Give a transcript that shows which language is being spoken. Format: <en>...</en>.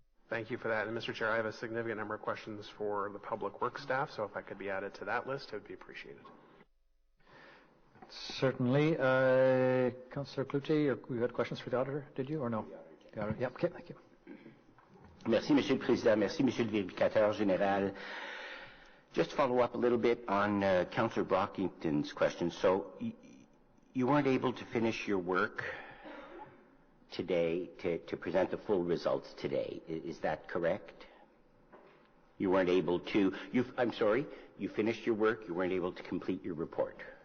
<en>Thank you for that. And Mr. Chair, I have a significant number of questions for the public works staff, so if I could be added to that list, it would be appreciated. Certainly. Councillor Cloutier, you had questions for the auditor, did you, or no? The auditor. Yep. Okay, thank you.</en> <fr>Merci, Monsieur le Président. Merci, Monsieur le Vérificateur Général.</fr> <en>Just to follow up a little bit on Councillor Brockington's question. So you weren't able to finish your work today to present the full results today. Is that correct? You weren't able to, I'm sorry, you finished your work, you weren't able to complete your report.</en>